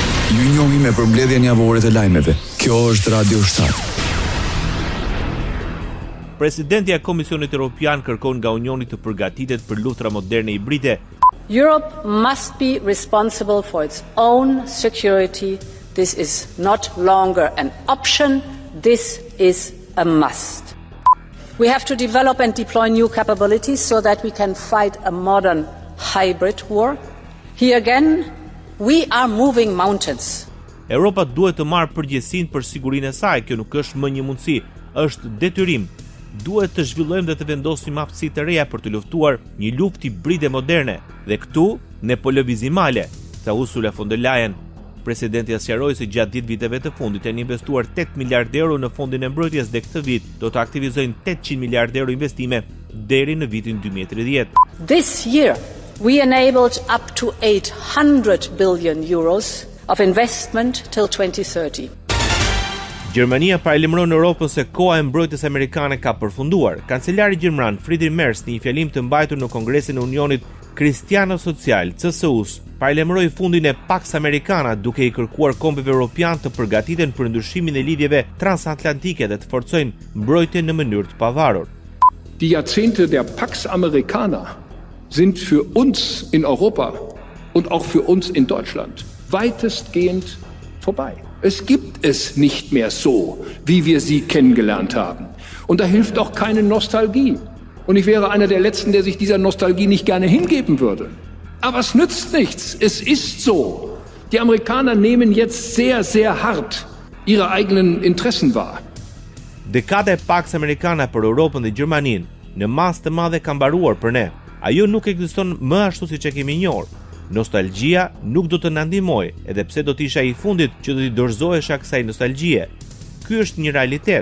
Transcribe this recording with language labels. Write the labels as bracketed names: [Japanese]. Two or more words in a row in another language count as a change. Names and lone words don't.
[Albanian] Ju njohim me përmbledhjen javore të lajmeve. Kjo është Radio Shtat. Presidenti i Komisionit Evropian kërkon nga Unioni të përgatitet për luftra moderne hibride. [English] Europe must be responsible for its own security. This is not longer an option. This is a must. We have to develop and deploy new capabilities so that we can fight a modern hybrid war. Here again, we are moving mountains. [Albanian] Europa duhet të marrë përgjegjësinë për sigurinë e saj. Kjo nuk është më një mundësi, është detyrim. Duhet të zhvillojmë dhe të vendosim aftësi të reja për të luftuar një luftë hibride moderne. Dhe këtu ne po lëvizim male, tha Ursula von der Leyen. Presidenti sqaroi se gjatë 10 viteve të fundit janë investuar 8 miliardë euro në fondin e mbrojtjes dhe këtë vit do të aktivizojnë 800 miliardë euro investime deri në vitin 2030. [English] This year we enabled up to 800 billion euros of investment till 2030. [Albanian] Gjermania paralajmëron Europën se koha e mbrojtjes amerikane ka përfunduar. Kancelari gjerman Friedrich Merz në një fjalim të mbajtur në Kongresin e Unionit Kristiano-Social, CSU-s, paralajmëroi fundin e Pax Americana duke i kërkuar kombeve europian të përgatiten për ndryshimin e lidhjeve transatlantike dhe të forcojnë mbrojtjen në mënyrë të pavarur. [German] Die Jahrzehnte der Pax Americana sind für uns in Europa und auch für uns in Deutschland weitestgehend vorbei. Es gibt es nicht mehr so, wie wir sie kennengelernt haben. Und da hilft auch keine Nostalgie. Und ich wäre einer der Letzten, der sich dieser Nostalgie nicht gerne hingeben würde. Aber es nützt nichts. Es ist so. Die Amerikaner nehmen jetzt sehr, sehr hart ihre eigenen Interessen wahr. [Albanian] Dekada e Pax Americana për Europën dhe Gjermaninë në masë të madhe ka mbaruar për ne. Ajo nuk ekziston më ashtu siç e kemi njohur. Nostalgjia nuk do të na ndihmojë, edhe pse do të isha i fundit që do t'i dorëzohesha kësaj nostalgjie. Ky është një realitet.